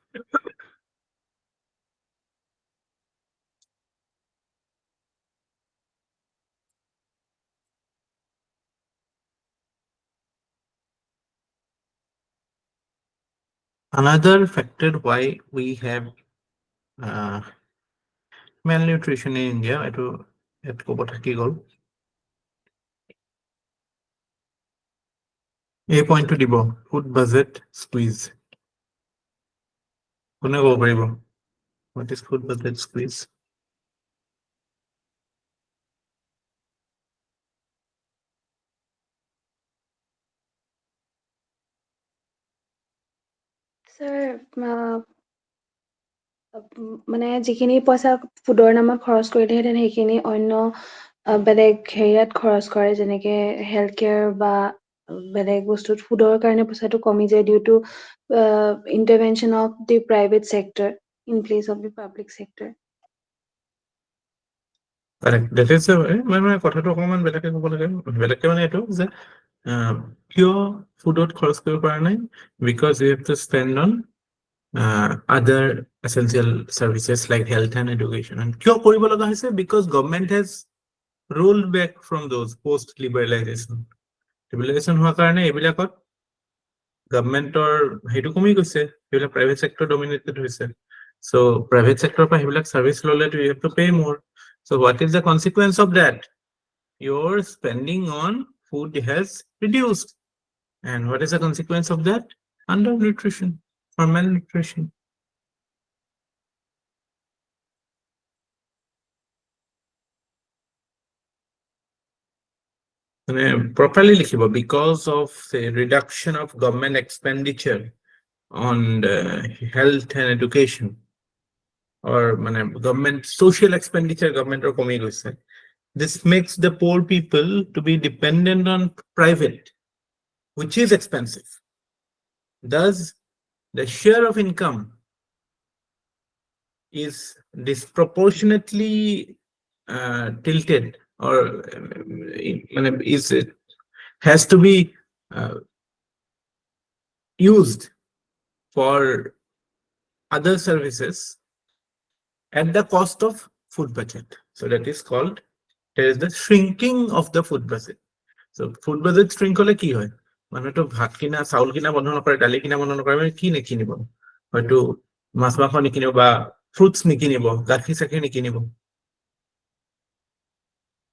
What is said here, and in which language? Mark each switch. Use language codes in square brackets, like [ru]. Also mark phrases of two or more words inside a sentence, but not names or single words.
[en] Another factor why we have malnutrition in India, [as] এটো ক'ব থাকি গ'ল। এই পইণ্টটো দিব [en] food budget squeeze. [as] কোনে ক'ব পাৰিব? [en] What is food budget squeeze? Sir, [as] মানে যিখিনি পইচা ফুডৰ নামত খৰচ কৰিলেহেঁতেন সেইখিনি অন্য বেলেগ হেৰিয়াত খৰচ কৰে, যেনেকে [en] health care [as] বা বেলেগ বস্তুত ফুডৰ কাৰণে পইচাটো কমি যায় [en] due to intervention of the private sector in place of the public sector. [as] মানে কথাটো অকণমান বেলেগে ক'ব লাগে, বেলেগকে মানে এইটো যে কিয় ফুডত খৰচ কৰিব পৰা নাই? [en] because you have to spend on other essential services like health and education. [as] And কিয় কৰিব লগা হৈছে? [en] Because government has rolled back from those post liberalization. [as] Liberalization হোৱাৰ কাৰণে এইবিলাকত গভৰ্ণমেণ্টৰ সেইটো কমি গৈছে, সেইবিলাক [en] private sector dominated [as] হৈছে। [en] So private sector [as] পৰা সেইবিলাক সাৰ্ভিস ললে [en] you have to pay more. So what is the consequence of that? Your spending on food has reduced. And what is the consequence of that? Undernutrition or malnutrition. Properly লিখিব, because of the reduction of government expenditure on health and education, or government social expenditure government or [as] কমি গৈছে. [en] This makes the poor people to be dependent on private, which is expensive. Thus, the share of income is disproportionately tilted, or has to be used for other services at the cost of food budget. So that is called, there is the shrinking of the food budget. So food budget shrink [as] হলে কি হয়? মানুহেতো ভাত কিনা চাউল কিনা বন্ধ নকৰে, দালি কিনা বন্ধ নকৰে, মানে কি নিকিনিব? হয়তো মাছ মাংস নিকিনিব বা ফ্ৰুটছ নিকিনিব, গাখীৰ চাখীৰ নিকিনিব।